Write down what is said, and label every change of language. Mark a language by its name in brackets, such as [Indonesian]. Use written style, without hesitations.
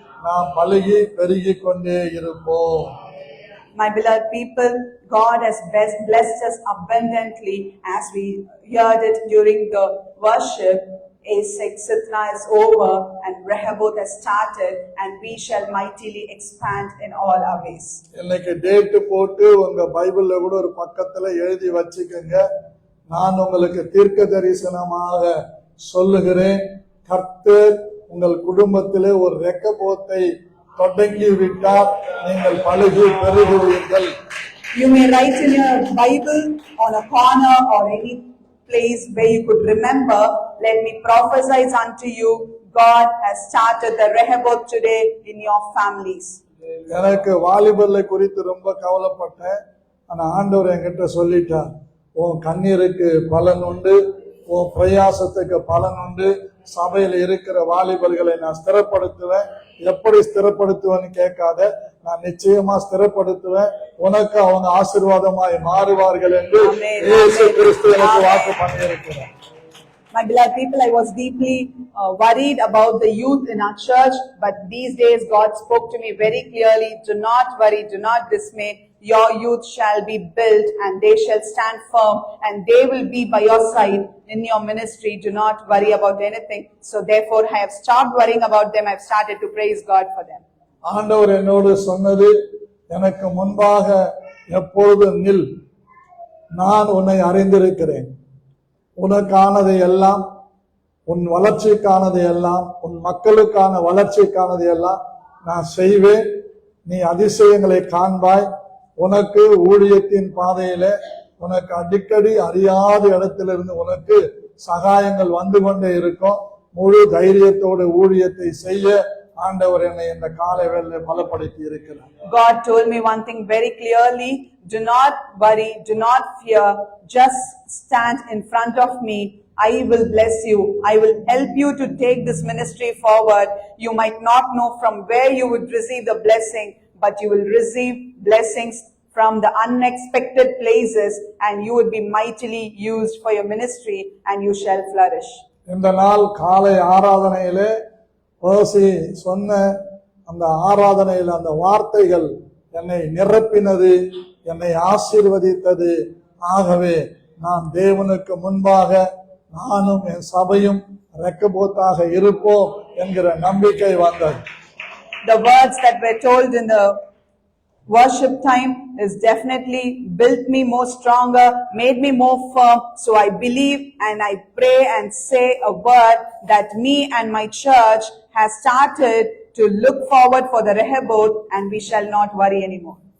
[Tamil] நாம் பலுகி பெருகி கொண்டே இருப்போம். [English] My beloved people, God has blessed us abundantly as we heard it during the worship. Sitna is over and Rehoboth has started and we shall mightily expand in all our ways. [Tamil] இன்னைக்கு date போட்டு உங்க பைபிள்ல கூட ஒரு பக்கத்துல எழுதி வச்சுக்கோங்க. நான் உங்களுக்கு தீர்க்க தரிசனமாக சொல்லுகிறேன், கர்த்தர் உங்கள் குடும்பத்திலே ஒரு ரெக்கபோத்தை தொடங்கி விட்டார், நீங்கள் பலுகி பெருகுவீர்கள். [English] You may write in your Bible on a corner or any place where you could remember, let me prophesy unto you, God has started the Rehoboth today in your families. [Tamil] எனக்கு வாலிபர்களை குறித்து ரொம்ப கவலைப்பட்டேன். ஆனா ஆண்டவர் என்கிட்ட சொல்லிட்டார், உன் கண்ணீருக்கு பலன் உண்டு, உன் பிரயாசத்துக்கு பலன் உண்டு. சபையில் இருக்கிற வாலிபர்களை நான் ஸ்திரப்படுத்துவேன். எப்படி ஸ்திரப்படுத்துவேன்னு கேட்காத, நான் நிச்சயமா ஸ்திரப்படுத்துவேன். உனக்கு அவங்க ஆசீர்வாதமாய் மாறுவார்கள் என்று இயேசு கிறிஸ்து எனக்கு வாக்கு பண்ணியிருக்கிறார். [English] My beloved people, I was deeply worried about the youth in our church, but these days God spoke to me very clearly. Do not worry, do not dismay. Your youth shall be built and they shall stand firm and they will be by your side in your ministry. Do not worry about anything. So therefore, I have stopped worrying about them. I have started to praise God for them. [Tamil] ஆண்டவர் என்னோடு சொன்னது, எனக்கு முன்பாக எப்பொழுது நில், நான் உன்னை அறிந்திருக்கிறேன். உனக்கானதை எல்லாம், உன் வளர்ச்சிக்கானதை எல்லாம், உன் மக்களுக்கான வளர்ச்சிக்கானதை எல்லாம் நான் செய்வேன். நீ அதிசயங்களை காண்பாய். உனக்கு ஊழியத்தின் பாதையில உனக்கு அடிக்கடி அறியாத இடத்திலிருந்து உனக்கு சகாயங்கள் வந்து கொண்டே இருக்கும். முழு தைரியத்தோடு ஊழியத்தை செய்ய ஆண்டவர் என்னை இந்த காலை வேளையிலே பலப்படுத்தி இருக்கிறார். [English] God told me one thing very clearly. Do not worry, do not fear. Just stand in front of me. I will bless you. I will help you to take this ministry forward. You might not know from where you would receive the blessing, but you will receive blessings from the unexpected places and you would be mightily used for your ministry and you shall flourish. [Tamil] இந்த நாள் காலை ஆராதனையிலே ஓசி சொன்ன அந்த ஆராதனையில் அந்த வார்த்தைகள் என்னை நிரப்பினது, என்னை ஆசீர்வதித்தது. ஆகவே நான் தேவனுக்கு முன்பாக நானும் என் சபையும் ரெக்கபோத்தாக இருப்போம் என்கிற நம்பிக்கை வந்தது. [English] The words that were told in the worship time is definitely built me more stronger, made me more firm. So I believe and I pray and say a word that me and my church has started to look forward for the Rehoboth and we shall not worry anymore.